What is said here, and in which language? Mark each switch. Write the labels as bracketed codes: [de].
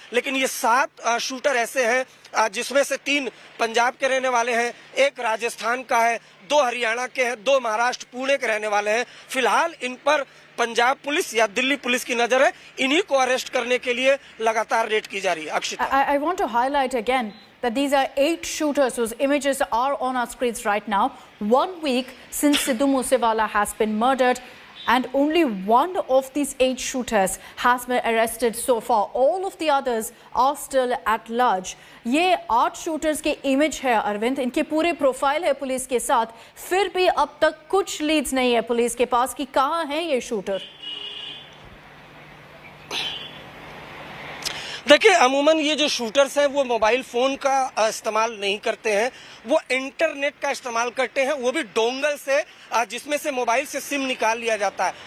[hi] लेकिन ये 7 शूटर ऐसे हैं जिसमें से 3 पंजाब के रहने वाले हैं, 1 राजस्थान का है, 2 हरियाणा के हैं, 2 महाराष्ट्र पुणे के रहने वाले हैं। फिलहाल इन पर पंजाब पुलिस या दिल्ली पुलिस की नजर है, इन्हीं को अरेस्ट करने के लिए लगातार रेड की जा रही है। Akshita, [en] I want to highlight again that these are 8 shooters whose images are on our screens right now. 1 week since Sidhu Moosewala has been murdered, and only 1 of these 8 shooters has been arrested so far. All of the others are still at large. [hi] ये 8 shooters के image है अरविंद, इनके पूरे profile है police के साथ, फिर भी अब तक कुछ लीड्स नहीं है पुलिस के पास कि कहाँ है ये शूटर। देखिए, अमूमन ये जो शूटर्स हैं वो मोबाइल फोन का इस्तेमाल नहीं करते हैं, वो इंटरनेट का इस्तेमाल करते हैं, वो भी डोंगल से, जिसमें से मोबाइल से सिम निकाल लिया जाता है।